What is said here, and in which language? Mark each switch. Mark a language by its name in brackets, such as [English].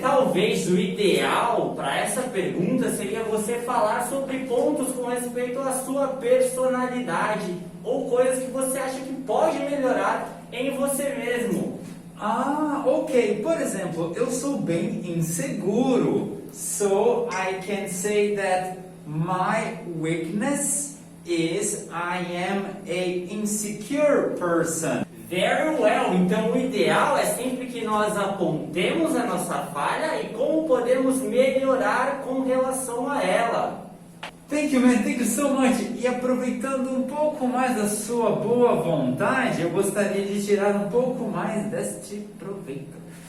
[Portuguese] Talvez o ideal para essa pergunta seria você falar sobre pontos com respeito à sua personalidade ou coisas que você acha que pode melhorar em você mesmo. Ah, ok. Por exemplo, eu sou bem inseguro. [English] So I can say that my weakness is I am a insecure person. Very well. [Portuguese] Então o ideal é sempre que nós apontemos a nossa falha e como podemos melhorar com relação a ela. [English] Thank you, man. Thank you so much. [Portuguese] E aproveitando um pouco mais da sua boa vontade, eu gostaria de tirar um pouco mais deste proveito.